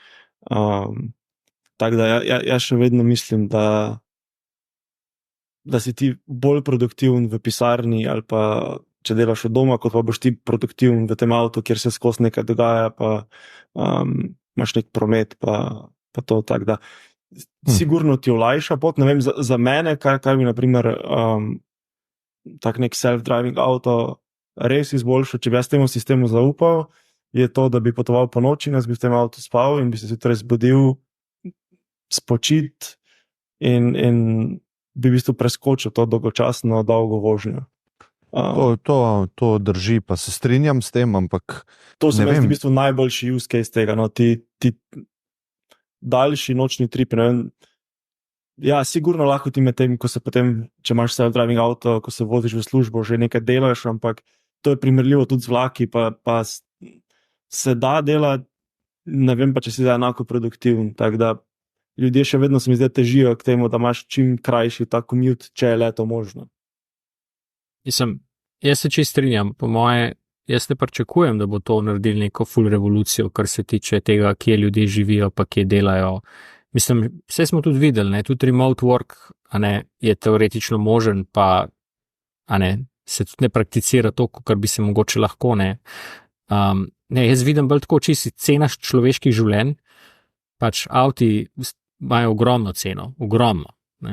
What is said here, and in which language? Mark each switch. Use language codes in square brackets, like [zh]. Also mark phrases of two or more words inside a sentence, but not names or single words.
[sl] Tako da ja še vedno mislim, da si ti bolj produktiven v pisarni ali pa če delaš od doma, kot pa boš ti produktiven v tem avtu, kjer se skozi nekaj dogaja, pa imaš nek promet, pa to tako da. Sigurno ti olajša pot, ne vem, za mene, kar bi naprimer tak nek self-driving avto res izboljšal, če bi jaz temu sistemu zaupal, je to, da bi potoval po noči, jaz bi v tem avtu spal in bi se torej zbudil, spočit in bi v bistvu preskočil to dolgočasno dolgo vožnjo. To drži, pa se strinjam s tem, ampak to se mi zdi v bistvu najboljši [en] use case [sl] tega, no, ti daljši nočni trip, ne vem, ja, sigurno lahko ti med tem, ko se potem, če imaš self-driving avto, ko se voziš v službo, že nekaj delaš, ampak to je primerljivo tudi z vlaki, pa se da delati, ne vem pa, če si da enako produktiven, tako da ljudje še vedno se mi zdaj težijo k temu, da imaš čim krajši ta commute, če je leto možno. Jaz se čisto strinjam, po moje, jaz ne pričakujem, da bo to naredili neko full revolucijo, kar se tiče tega, kje ljudje živijo, pa kje delajo. Mislim, vse smo tudi videli, ne, tudi [en] remote work, [sl] je teoretično možen, pa, se tudi ne prakticira to, kar bi se mogoče lahko, ne. Jaz vidim bolj tako, če si cenaš človeških življenj, pač avti imajo ogromno ceno, ogromno, ne.